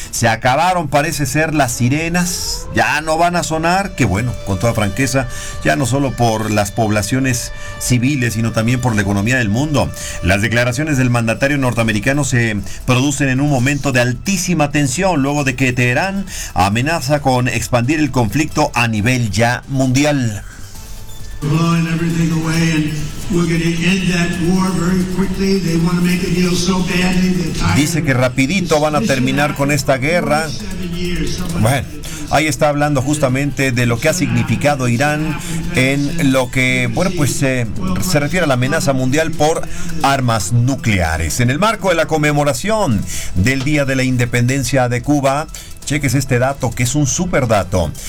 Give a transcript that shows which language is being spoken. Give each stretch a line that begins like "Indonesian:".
Spanish: Se acabaron, parece ser, las sirenas, ya no van a sonar, que bueno, con toda franqueza, ya no solo por las poblaciones civiles, sino también por la economía del mundo. Las declaraciones del mandatario norteamericano se producen en un momento de altísima tensión, luego de que Teherán amenaza con expandir el conflicto a nivel ya mundial.
English: Blowing everything away, and we're going to end that war very quickly. They want to make a deal so badly.
Spanish: Dice que rapidito van a terminar con esta guerra. Bueno. Ahí está hablando justamente de lo que ha significado Irán en lo que, bueno, pues se refiere a la amenaza mundial por armas nucleares. En el marco de la conmemoración del Día de la Independencia de Cuba, cheques este dato que es un super dato.